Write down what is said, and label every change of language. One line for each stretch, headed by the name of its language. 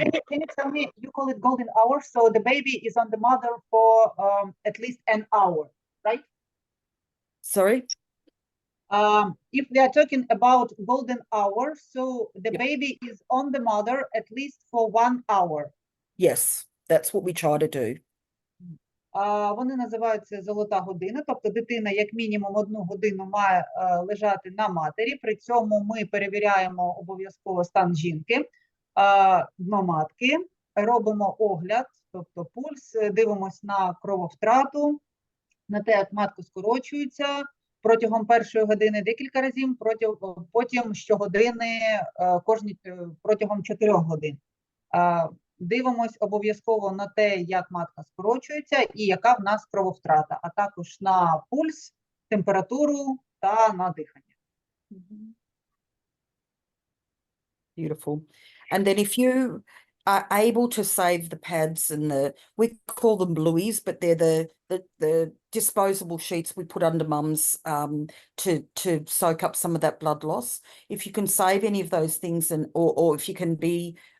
English: Can you tell me, you call it golden hour, so the baby is on the mother for at least an hour, right? Sorry? If we are talking about golden hour, so the baby is on the mother at least for 1 hour. Yes, that's what we try to do.
Ukrainian: Вони називаються золота година, тобто дитина як мінімум 1 годину має лежати на матері, при цьому ми перевіряємо обов'язково стан жінки, дно матки, робимо огляд, тобто пульс, дивимося на крововтрату, на те, як матка скорочується протягом першої години декілька разів, потім щогодини, протягом 4 годин. Дивимось обов'язково на те, як матка скорочується і яка в нас крововтрата, а також на пульс, температуру та на дихання.
English: Beautiful. And then if you are able to save the pads and we call them blueies, but they're the disposable sheets we put under mums to soak up some of that blood loss. If you can save any of those things, or if you can be